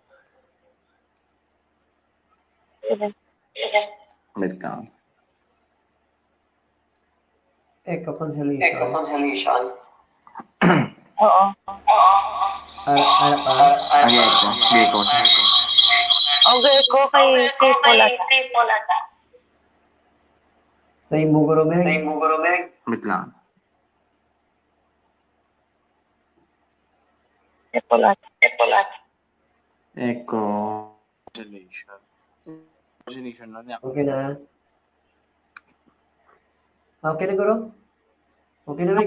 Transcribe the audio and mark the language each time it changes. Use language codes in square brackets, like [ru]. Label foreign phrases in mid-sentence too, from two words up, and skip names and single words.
[hil] Sige. Wait lang. [en] Echo cancellation. Cancellation. [hil] Oo. Ano pa? Okay ko. Okay ko kay Polata. Sa imo guro Sa Meg. imo guro Meg. Wait lang. Polata. [en] Echo. Cancellation [hil] na niya. Okay na. Okay na guro? Okay na Meg.